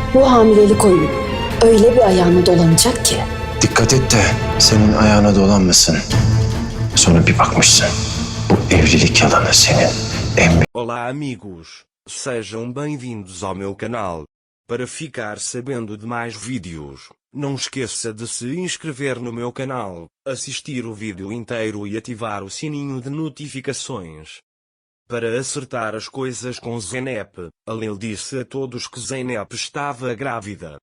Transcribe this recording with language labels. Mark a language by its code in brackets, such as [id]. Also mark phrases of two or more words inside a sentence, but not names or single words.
[tr] Bu hamilelik oyunu öyle bir ayağına dolanacak ki. Dikkat et de senin ayağına dolanmasın. Sonra bir bakmışsın. Bu evlilik yalanı senin en [pt] Olá amigos, sejam bem-vindos ao meu canal. Para ficar sabendo de mais vídeos, não esqueça de se inscrever no meu canal, assistir o vídeo inteiro e ativar o sininho de notificações. Para acertar as coisas com Zeynep, Halil disse a todos que Zeynep estava grávida.